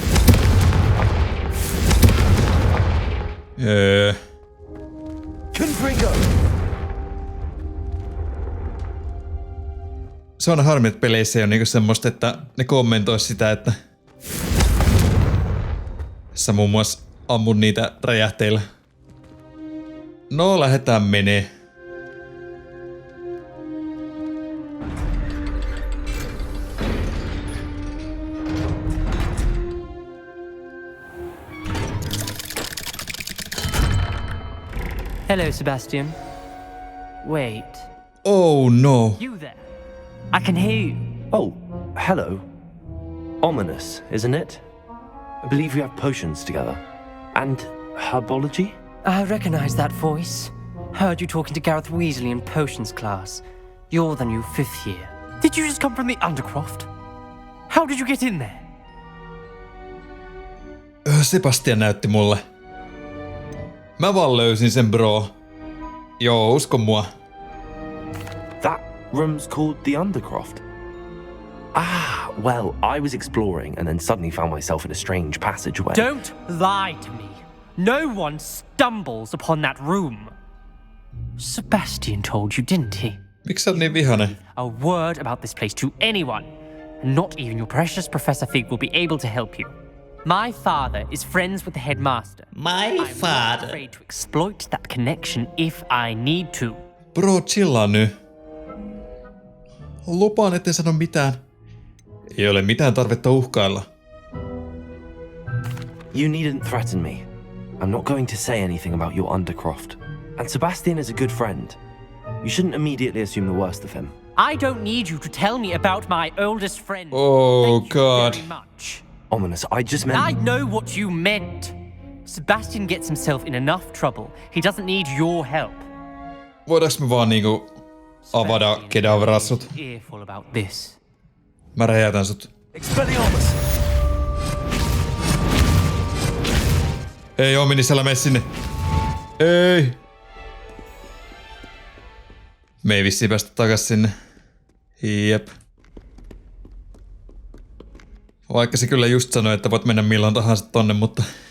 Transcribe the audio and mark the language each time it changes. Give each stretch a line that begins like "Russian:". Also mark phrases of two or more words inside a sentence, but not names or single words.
Finnish: Se on harmi, että peleissä ei ole niinku semmoista, että ne kommentois sitä, että sä muun muassa ammun niitä räjähteillä. No, lähdetään menee.
English: Hello, Sebastian. Wait. Oh no. You there? I can hear you. Oh, hello. Ominous, isn't it? I believe we have potions together. And herbology? I recognize that voice. Heard you talking to Gareth Weasley in potions class. You're the new 5th year. Did you just come from the Undercroft? How did you get in there?
Finnish: Sebastian näytti mulle. Mä vaan löysin sen, bro. Joo, usko mua.
English: Room's called the Undercroft. Ah, well, I was exploring and then suddenly found myself in a strange passageway. Don't lie to me. No one stumbles upon that room. Sebastian told you, didn't he? Miksi sä oot niin vihainen? A word about this place to anyone. Not even your precious Professor Fig will be able to help you. My father is friends with the headmaster. My I'm father. not afraid to exploit that connection if I need to.
Finnish: Bro, chillaa nyt. Lupaan, etten sano mitään. Ei ole mitään tarvetta uhkailla.
English: You needn't threaten me. I'm not going to say anything about your Undercroft. And Sebastian is a good friend. You shouldn't immediately assume the worst of him. I don't need you to tell me about my oldest friend. Oh, Thank you God. very much. Ominous, I just meant... I know what you meant. Sebastian gets himself in enough trouble. He doesn't need your help.
Finnish: Voidaanko me vaan niinku avada kedavrasut?
English: Earful about this.
Finnish: Mä räjäytän sut. Expelliarmus! Ei Ominis, älä mene sinne. Ei. Me ei vissiin päästä takas sinne. Jep. Vaikka se kyllä just sanoi, että voit mennä milloin tahansa tonne, mutta...